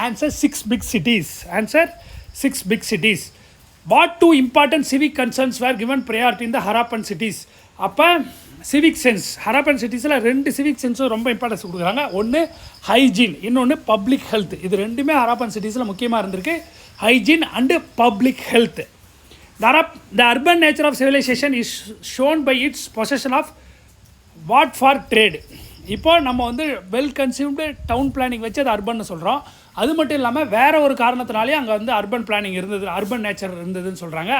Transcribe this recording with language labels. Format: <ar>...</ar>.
<en>Answer 6 big cities. Answer 6 big cities. What 2 important civic concerns were given priority in the Harappan cities.</en> <ta>அப்போ civic sense, Harappan சிட்டிஸில் 2 civic சென்ஸும் ரொம்ப importance கொடுக்குறாங்க. ஒன்று hygiene, இன்னொன்று public health. இது 2மே ஹராப்பன் சிட்டிஸில் முக்கியமாக இருந்திருக்கு.</ta> <en>Hygiene and public health. The urban nature of civilization is shown by its possession of what for trade.</en> <ta>இப்போ நம்ம வந்து வெல் கன்சீவ்டு டவுன் பிளானிங் வச்சு அது அர்பன்னு சொல்கிறோம். அது மட்டும் இல்லாமல் வேறு ஒரு காரணத்தினாலே அங்கே வந்து அர்பன் பிளானிங் இருந்தது, அர்பன் நேச்சர் இருந்ததுன்னு சொல்கிறாங்க.</ta>